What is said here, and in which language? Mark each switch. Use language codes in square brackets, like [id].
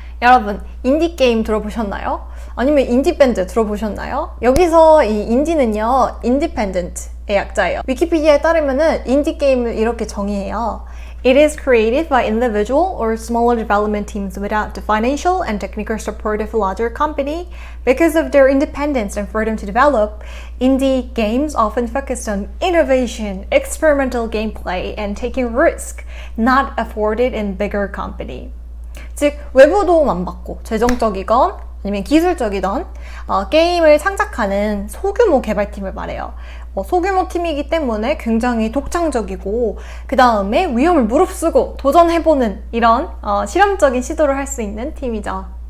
[ko] 여러분, 인디게임 들어보셨나요? 아니면 인디밴드 들어보셨나요? 여기서 이 인디는요, independent의 약자예요. 위키피디아에 따르면은 인디게임을 이렇게 정의해요. [en] It is created by individual or smaller development teams without the financial and technical support of a larger company. Because of their independence and freedom to develop, indie games often focus on innovation, experimental gameplay, and taking risk not afforded in bigger company. [ko] 즉, 외부 도움 안 받고 재정적이건 아니면 기술적이던 게임을 창작하는 소규모 개발팀을 말해요. 소규모 팀이기 때문에 굉장히 독창적이고 그 다음에 위험을 무릅쓰고 도전해보는 이런 실험적인 시도를 할 수 있는 팀이죠.